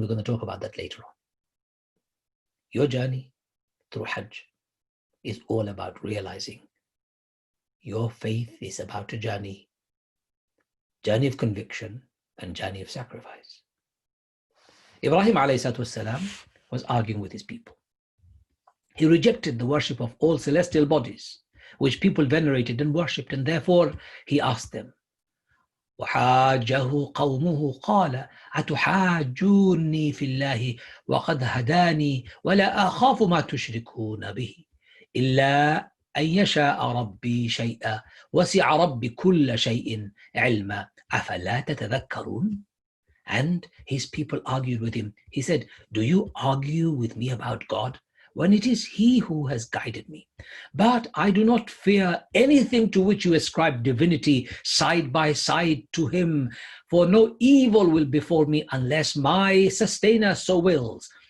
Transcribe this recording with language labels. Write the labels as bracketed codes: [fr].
[en] And we're going to talk about that later on. Your journey through Hajj is all about realizing your faith is about a journey of conviction and journey of sacrifice. Ibrahim ﷺ was arguing with his people. He rejected the worship of all celestial bodies, which people venerated and worshipped, and therefore he asked them, [ar] وحاجه قومه قال أتحاجوني في الله وقد هداني ولا أخاف ما تشركون به إلا أن يشاء ربي شيئا وسع ربي كل شيء علما أفلا تتذكرون. [en] And his people argued with him. He said, do you argue with me about God when it is he who has guided me? But I do not fear anything to which you ascribe divinity side by side to him, for no evil will befall me unless my sustainer so wills.